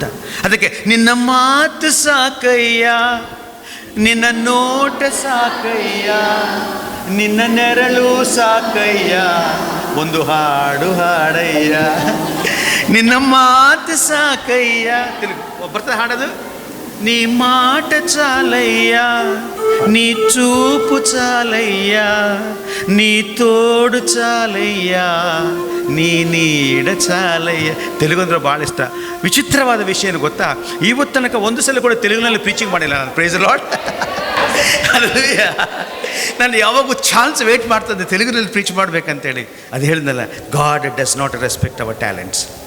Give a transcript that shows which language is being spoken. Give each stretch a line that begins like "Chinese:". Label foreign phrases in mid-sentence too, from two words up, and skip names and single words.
Kannada: ಅದಕ್ಕೆ ನಿನ್ನ ಮಾತು ಸಾಕಯ್ಯ, ನಿನ್ನ ನೋಟ ಸಾಕಯ್ಯ, ನಿನ್ನ ನೆರಳು ಸಾಕಯ್ಯ, ಒಂದು ಹಾಡು ಹಾಡಯ್ಯ, ನಿನ್ನ ಮಾತು ಸಾಕಯ್ಯ. ಬರ್ತಾರೆ ಹಾಡೋದು.
Telugu: నీ మాట చాలయ్యా, నీ చూపు చాలయ్యా, నీ తోడు చాలయ్యా, నీడ చాలయ్య.
Kannada: ತೆಲುಗು ಅಂದ್ರೆ ಭಾಳ ಇಷ್ಟ. ವಿಚಿತ್ರವಾದ ವಿಷಯ ಏನು ಗೊತ್ತಾ, ಇವತ್ತು ತನಕ ಒಂದು ಸಲ ಕೂಡ ತೆಲುಗಿನಲ್ಲಿ ಪ್ರೀಚಿಂಗ್ ಮಾಡಿಲ್ಲ ನಾನು.
English: Praise the Lord.
Kannada: ನಾನು ಯಾವಾಗೂ
English: chance wait
Kannada: ಮಾಡ್ತದೆ ತೆಲುಗಿನಲ್ಲಿ ಪ್ರೀಚ್ ಮಾಡ್ಬೇಕಂತೇಳಿ. ಅದು ಹೇಳಿದ್ನಲ್ಲ,
English: God does not respect our talents.